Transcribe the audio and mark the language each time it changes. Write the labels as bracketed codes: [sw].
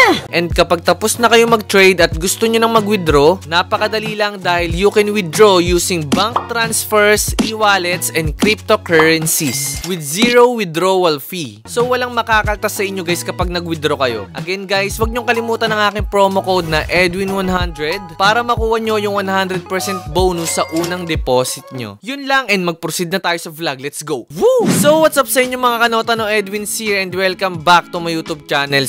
[en] And [tl] kapag tapos na kayo mag-trade at gusto nyo nang mag-withdraw, napakadali lang dahil [en] you can withdraw using bank transfers, e-wallets, and cryptocurrencies with zero withdrawal fee. [tl] So walang makakaltas sa inyo guys kapag nag-withdraw kayo. Again guys, wag nyong kalimutan ang aking promo code na Edwin100 para makuha nyo yung 100% bonus sa unang deposit nyo. Yun lang and mag-proceed na tayo sa vlog. [en] Let's go! [tl] Woo! So what's up sa inyo mga kanota, no? [en] Edwin's here and welcome back to my YouTube channel.